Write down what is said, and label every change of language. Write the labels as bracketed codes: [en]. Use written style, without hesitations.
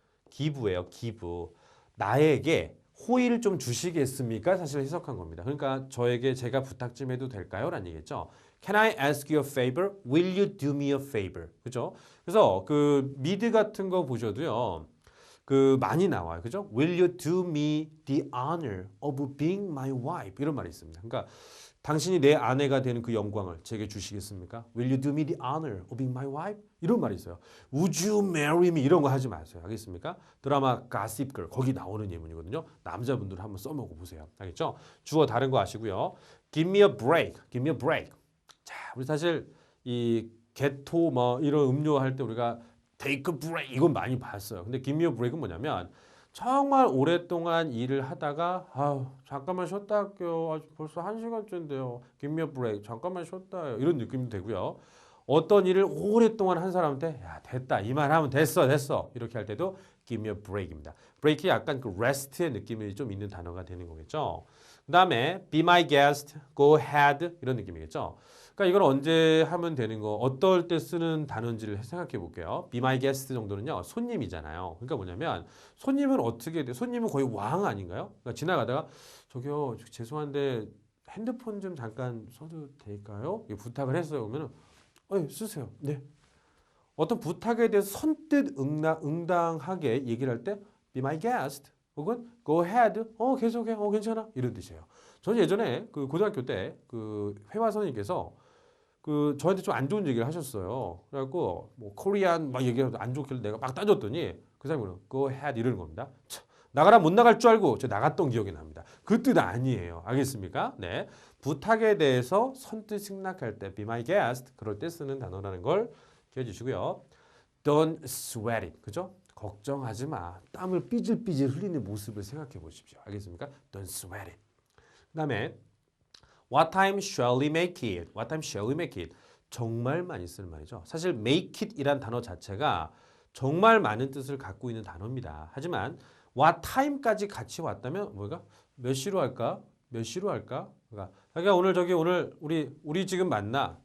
[ko] give예요. give. 나에게 호의를 좀 주시겠습니까? 사실 해석한 겁니다. 그러니까 저에게 제가 부탁 좀 해도 될까요? 라는 얘기겠죠. [en] Can I ask you a favor? Will you do me a favor? [ko] 그죠? 그래서 그 미드 같은 거 보셔도요. 그 많이 나와요. 그죠? [en] Will you do me the honor of being my wife? [ko] 이런 말이 있습니다. 그러니까 당신이 내 아내가 되는 그 영광을 제게 주시겠습니까? [en] Will you do me the honor of being my wife? [ko] 이런 말이 있어요. [en] Would you marry me? [ko] 이런 거 하지 마세요. 알겠습니까? 드라마 Gossip Girl 거기 나오는 예문이거든요. 남자분들 한번 써먹어 보세요. 알겠죠? 주어 다른 거 아시고요. [en] Give me a break. Give me a break. [ko] 자, 우리 사실 이 게토 뭐 이런 음료 할 때 우리가 [en] take a break [ko] 이건 많이 봤어요. 근데 [en] give me a break [ko] 은 뭐냐면 정말 오랫동안 일을 하다가 잠깐만 쉬었다 할게요. 벌써 1시간째인데요. [en] Give me a break. [ko] 잠깐만 쉬었다 해요. 이런 느낌도 되고요. 어떤 일을 오랫동안 한 사람한테 야 됐다 이 말 하면 됐어 이렇게 할 때도 [en] give me a break [ko] 입니다. break이 약간 그 rest의 느낌이 좀 있는 단어가 되는 거겠죠. 그 다음에 [en] be my guest, go ahead [ko] 이런 느낌이겠죠. 그러니까 이걸 언제 하면 되는 거 어떨 때 쓰는 단어인지를 생각해 볼게요. [en] be my guest [ko] 정도는요. 손님이잖아요. 그러니까 뭐냐면 손님은 어떻게 돼? 손님은 거의 왕 아닌가요? 그러니까 지나가다가 저기요 죄송한데 핸드폰 좀 잠깐 써도 될까요? 부탁을 했어요. 그러면 쓰세요. 네. 어떤 부탁에 대해서 선뜻 응당하게 얘기를 할 때 [en] be my guest [ko] 혹은 [en] go ahead [ko] 계속해 괜찮아 이런 뜻이에요. 저는 예전에 그 고등학교 때 그 회화 선생님께서 그 저한테 좀 안 좋은 얘기를 하셨어요. 그래갖고 뭐 코리안 막 얘기해도 안 좋길래 내가 막 따졌더니 그 사람이 [en] go ahead [ko] 이러는 겁니다. 나가라 못 나갈 줄 알고 저 나갔던 기억이 납니다. 그 뜻 아니에요. 알겠습니까? 네. 부탁에 대해서 선뜻 승낙할 때 [en] be my guest [ko] 그럴 때 쓰는 단어라는 걸 기억해 주시고요. [en] Don't sweat it. [ko] 그죠? 걱정하지 마. 땀을 삐질삐질 흘리는 모습을 생각해 보십시오. 알겠습니까? [en] Don't sweat it. 그다음에 What time shall we make it? What time shall we make it? [ko] 정말 많이 쓰는 말이죠. 사실 make it 이란 단어 자체가 정말 많은 뜻을 갖고 있는 단어입니다. 하지만 what time까지 같이 왔다면 뭐가 몇 시로 할까? 몇 시로 할까? 그러니까 자기가 오늘 우리 지금 만나.